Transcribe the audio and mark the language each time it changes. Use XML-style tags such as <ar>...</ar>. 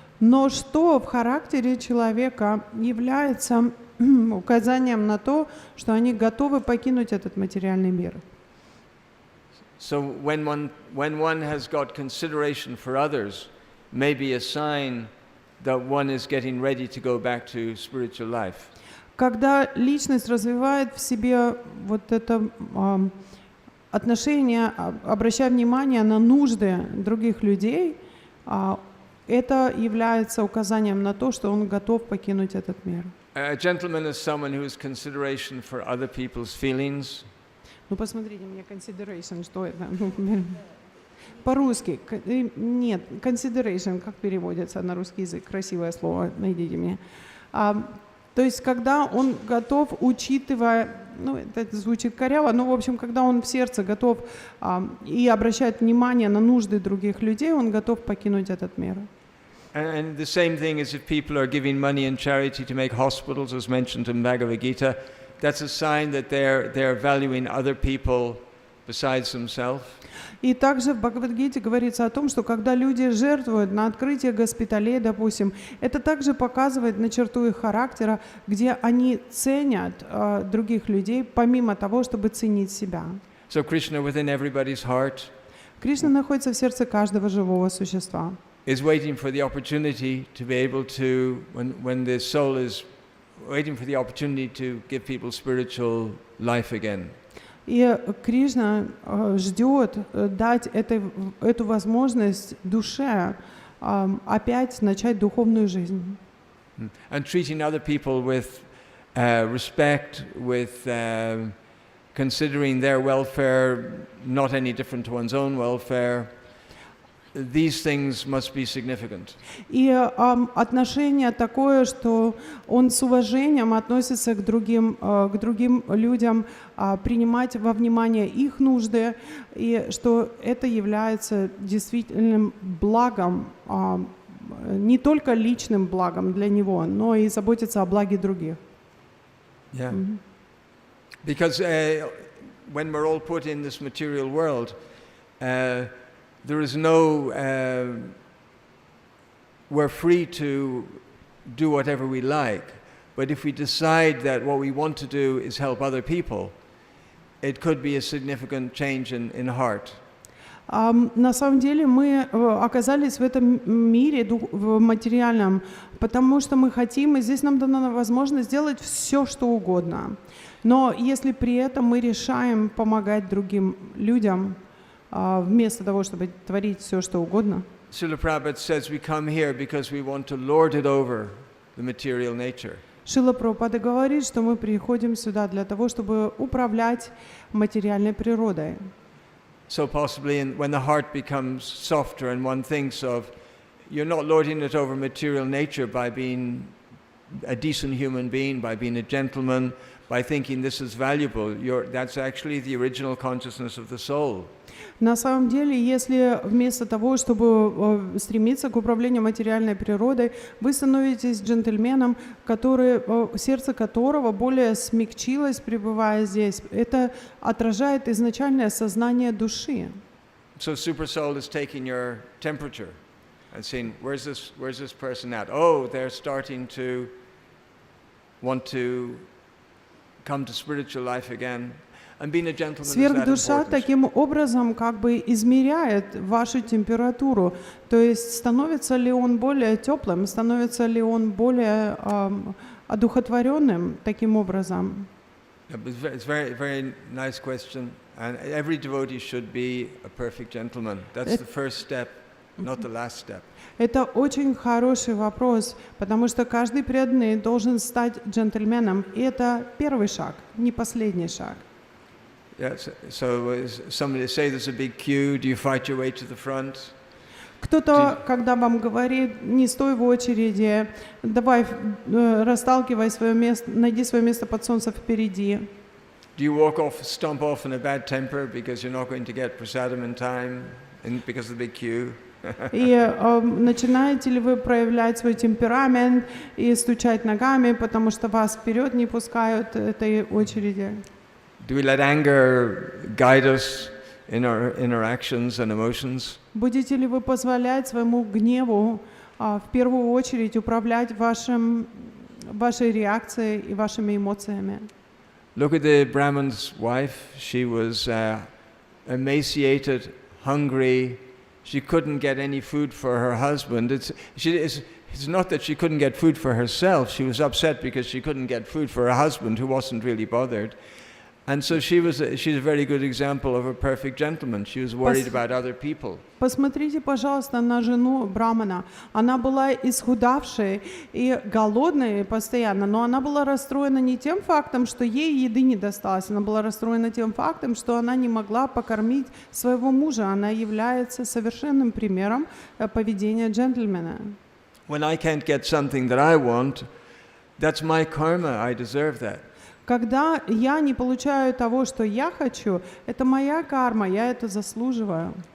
<ru>Но что в характере человека является указанием на то, что они готовы покинуть этот материальный мир?</ru> <en>So when one has got consideration for others, maybe a sign that one is getting ready to go back to spiritual life.</en> <ru>Когда личность развивает в себе вот это отношение, обращая внимание на нужды других людей, это является указанием на то, что он готов покинуть этот мир.</ru> <en>A gentleman is someone who has consideration for other people's feelings.</en> <ru>Ну, посмотрите мне consideration, что это? По-русски. Нет, consideration, как переводится на русский язык? Красивое слово, найдите мне. То есть, когда он готов, учитывая, ну, это звучит коряво, но, в общем, когда он в сердце готов и обращает внимание на нужды других людей, он готов покинуть этот мир.</ru> <en>And the same thing is if people are giving money in charity to make hospitals, as mentioned in Bhagavad Gita, that's a sign that they're valuing other people besides themselves.</en> <ru>И также в Бхагавад-гите говорится о том, что когда люди жертвуют на открытие госпиталей, допустим, это также показывает на черту их характера, где они ценят других людей, помимо того, чтобы ценить себя.</ru> <en>So Krishna within everybody's heart</en> <ru>Кришна находится в сердце каждого живого существа.</ru> <en>is waiting for the opportunity to be able to, when the soul is waiting for the opportunity to give people spiritual life again.</en> <ru>И Кришна ждет дать эту возможность душе опять начать духовную жизнь.</ru> <en>And treating other people with respect, with considering their welfare not any different to one's own welfare. These things must be significant.</en> <ru>И отношение такое, что он с уважением относится к другим людям, принимать во внимание их нужды, и что это является действительным благом, не только личным благом для него, но и заботиться о благе других.</ru> <en>Yeah. Because when we're all put in this material world, there is no, we're free to do whatever we like, but if we decide that what we want to do is help other people, it could be a significant change in heart.</en> <ru>На самом деле мы оказались в этом мире материальном, потому что мы хотим, и здесь нам дана возможность сделать все, что угодно. Но если при этом мы решаем помогать другим людям, вместо того, чтобы творить все, что угодно.</ru> <en>Srila Prabhupada says we come here because we want to lord it over the material nature.</en> <ru>Шрила Прабхупада говорит, что мы приходим сюда для того, чтобы управлять материальной природой.</ru> <en>So possibly when the heart becomes softer and one thinks of, you're not lording it over material nature by being a decent human being, by being a gentleman, by thinking this is valuable. That's actually the original consciousness of the soul.</en> <ru>На самом деле, если вместо того, чтобы стремиться к управлению материальной природой, вы становитесь джентльменом, сердце которого более смягчилось, пребывая здесь, это отражает изначальное сознание души.</ru> <en>So super soul is taking your temperature and saying, where's this person at? Oh, they're starting to want to come to spiritual life again.</en> <ru>Сверхдуша таким образом как бы измеряет вашу температуру, то есть становится ли он более теплым, становится ли он более одухотворенным таким образом.</ru> <en>It's very, very nice question, and every devotee should be a perfect gentleman. That's the first step, not the last step.</en> <ru>Это очень хороший вопрос, потому что каждый преданный должен стать джентльменом, и это первый шаг, не последний шаг.</ru> <en>Yeah, so somebody say there's a big queue, do you fight your way to the front?</en> <ru>Кто-то, когда вам говорит, не стой в очереди, давай расталкивай свое место, найди свое место под солнцем впереди.</ru> <en>Do you walk off, stomp off in a bad temper because you're not going to get prasadam in time, because of the big queue?</en> <ru>И начинаете ли вы проявлять свой темперамент и стучать ногами, потому что вас вперед не пускают этой очереди?</ru> <en>Do we let anger guide us in our interactions and emotions?</en> <ru>Будете ли вы позволять своему гневу в первую очередь управлять вашей реакцией и вашими эмоциями?</ru> <en>Look at the Brahman's wife. She was emaciated, hungry. She couldn't get any food for her husband. It's not that she couldn't get food for herself. She was upset because she couldn't get food for her husband, who wasn't really bothered. And so she's a very good example of a perfect gentleman. She was worried about other people.</en> <ru>Посмотрите, пожалуйста, на жену Брамана. Она была исхудавшей и голодной постоянно, но она была расстроена не тем фактом, что ей еды не досталось. Она была расстроена тем фактом, что она не могла покормить своего мужа. Она является совершенным примером поведения джентльмена.</ru> <en>When I can't get something that I want, that's my karma. I deserve that.</en> <ru>Когда я не получаю того, что я хочу, это моя карма, я это заслуживаю.</ru>